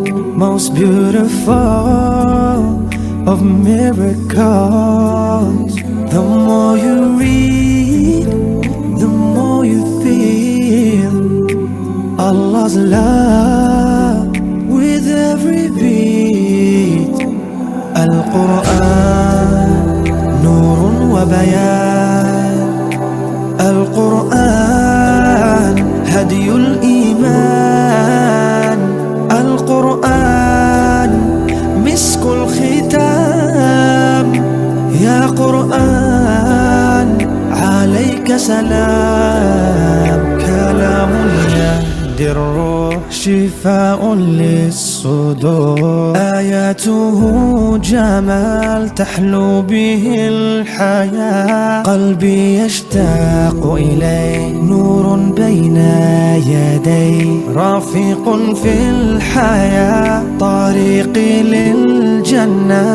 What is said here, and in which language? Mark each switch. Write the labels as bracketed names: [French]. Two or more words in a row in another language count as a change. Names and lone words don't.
[English] Most beautiful of miracles. The more you read, the more you feel Allah's love with every beat. [Arabic] القرآن، نور وبيان. القرآن، هادي الإيمان. القرآن، مسك الختام. يا قرآن, عليك السلام. كلام يهدي الروح شفاء للصدور. آياته جمال تحلو به الحياة. قلبي يشتاق إليه، نور بين يدي، رفيق في الحياة، طريقي للجنة.